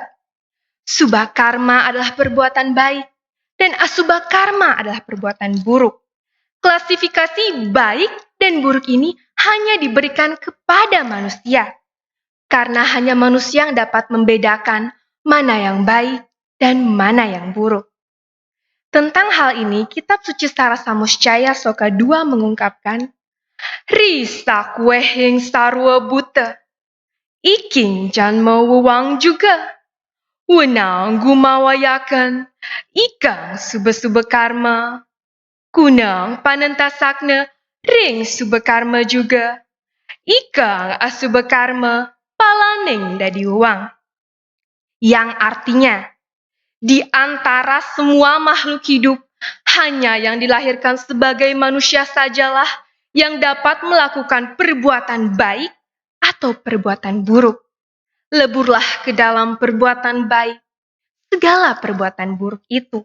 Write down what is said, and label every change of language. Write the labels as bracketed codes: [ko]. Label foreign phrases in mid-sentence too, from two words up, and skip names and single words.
[id] Subha karma adalah perbuatan baik, dan asubha karma adalah perbuatan buruk. Klasifikasi baik dan buruk ini hanya diberikan kepada manusia, karena hanya manusia yang dapat membedakan mana yang baik dan mana yang buruk. Tentang hal ini, kitab suci Sarasamuscaya Soka 2 mengungkapkan, [kaw] Risa kuehing sarwa buta, iking janma wewang juga, wenang gumawayakan, ikang sube-sube karma, kunang panentasakna, ring sube karma juga, ikang asube karma, palaning dadi wewang. [id] Yang artinya, di antara semua makhluk hidup, hanya yang dilahirkan sebagai manusia sajalah yang dapat melakukan perbuatan baik atau perbuatan buruk. Leburlah ke dalam perbuatan baik, segala perbuatan buruk itu.